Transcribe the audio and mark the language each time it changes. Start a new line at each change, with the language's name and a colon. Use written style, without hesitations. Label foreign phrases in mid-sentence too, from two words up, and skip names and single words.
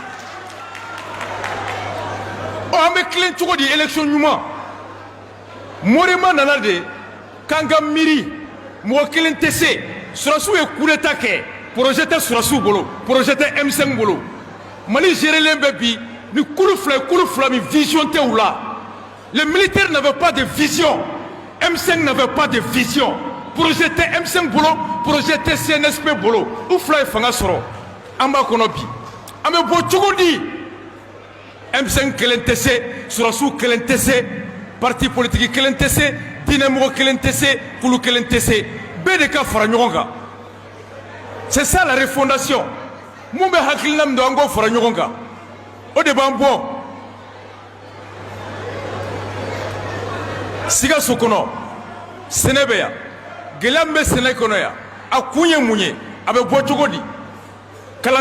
Bambara: an bɛ tilen cogo di élection ɲuman Morima nana de k'an ka miiri mɔgɔ kelen tɛ se sɔrɔsiw ye
French: coup d'état
Bambara: kɛ projet tɛ sɔrɔsiw bolo projet tɛ M5 bolo Mali gérelen bɛ bi ni kulu fila min vision tɛ u la
French: les militaires n'avaient pas de vision M5 n'avait pas de
Bambara: vision projet tɛ M5 bolo projet tɛ CNSP bolo u fila ye fanga sɔrɔ an b'a kɔnɔ bi an bɛ bɔ cogo di M5 kelen tɛ se sɔrɔsiw kelen tɛ se
French: parti politique
Bambara: kelen tɛ se diinɛmɔgɔ kelen tɛ se kulu kelen tɛ se bɛɛ de ka fara ɲɔgɔn kan
French: c'est ça la refondation
Bambara: mun bɛ hakilina min don an k'o fara ɲɔgɔn kan o de b'an bɔ Sikaso kɔnɔ sɛnɛ bɛ yan gɛlɛya min bɛ sɛnɛ kɔnɔ yan a kun ye mun ye a bɛ bɔ cogo di kalan